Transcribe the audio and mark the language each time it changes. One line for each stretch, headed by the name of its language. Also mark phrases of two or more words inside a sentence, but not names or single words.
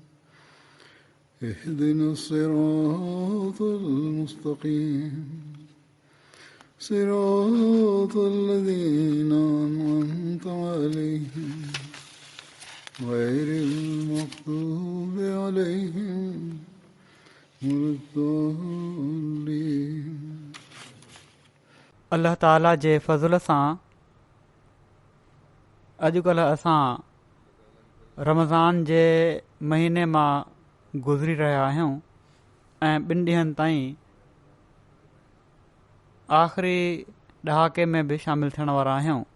Arabic: اهدنا الصراط المستقيم صراط الذين أنعمت عليهم غير المغضوب عليهم ولا الضالين।
Sindhi: अल्लाह ताला जे फज़ल सां अॼुकल्ह असां रमज़ान जे महीने मां गुज़री रहिया आहियूं ऐं 2 ॾींहंनि ताईं आख़िरी ॾहाके में बि शामिल थियण वारा आहियूं।